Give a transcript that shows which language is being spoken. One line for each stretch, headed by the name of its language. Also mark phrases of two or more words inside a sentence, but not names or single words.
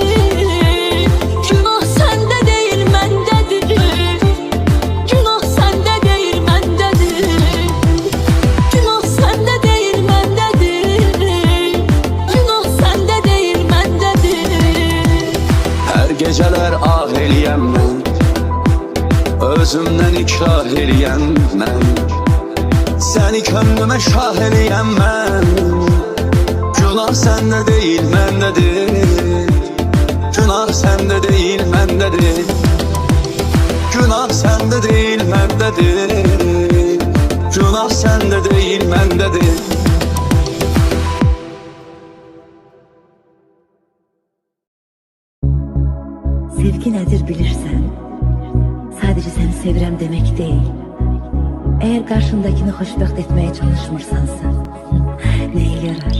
Turkish: Günah sende değil mendedir. Günah sende değil mendedir. Günah sende değil mendedir. Günah sende değil mendedir.
Azerbaijani: Her geceler ah eləyəm mən. Özümdən ikrah eləyəm mən. Səni könlümə şah eləyəm mən. Günah səndə deyil məndədir. Günah səndə deyil məndədir. Günah səndə deyil məndədir. Günah səndə deyil məndədir.
Turkish: Sevgi nedir bilirsen, sadece seni sevirem demek değil. Eğer karşındakini hoşbəxt etmeye çalışmırsansa, neye yarar?